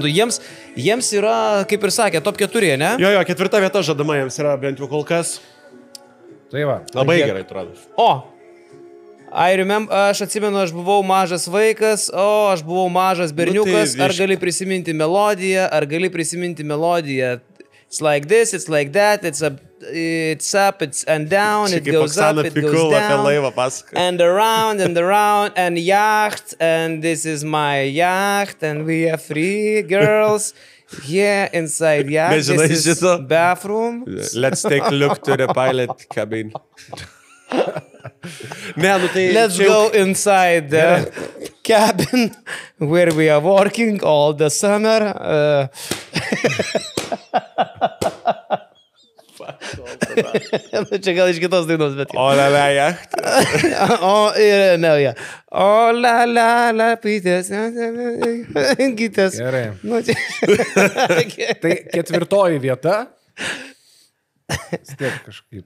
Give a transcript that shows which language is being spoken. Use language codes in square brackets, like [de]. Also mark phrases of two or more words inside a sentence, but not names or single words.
[lt] Jiems yra, kaip ir sakė, top 4, ne? Jo, 4 vieta žadama jiems yra bent jau kol kas. Tai va. Labai gerai atrodo. Aš atsimenu, aš buvau mažas vaikas, aš buvau mažas berniukas, ar gali prisiminti melodiją, [en] It's like this, it's like that, it's a it's up, it's and down, it goes up, it goes [lt] apie [en] down. [lt] laivą pasaka. [en] And around, and yacht, and this is my yacht, and we are 3 girls here inside yacht. [lt] Nežinai [en] This is [lt] šito? [en] bathroom. Let's take a look to the pilot cabin. [lt] Ne, nu tai... [en] Let's go inside the cabin where we are working all the summer. [lt] Čia gal iš kitos dainos, bet... O, la, jacht. Ne, ja. O, la, pytės. Gytės. Gerai. Nu, čia... Tai 4 vieta. Stiek kažkaip.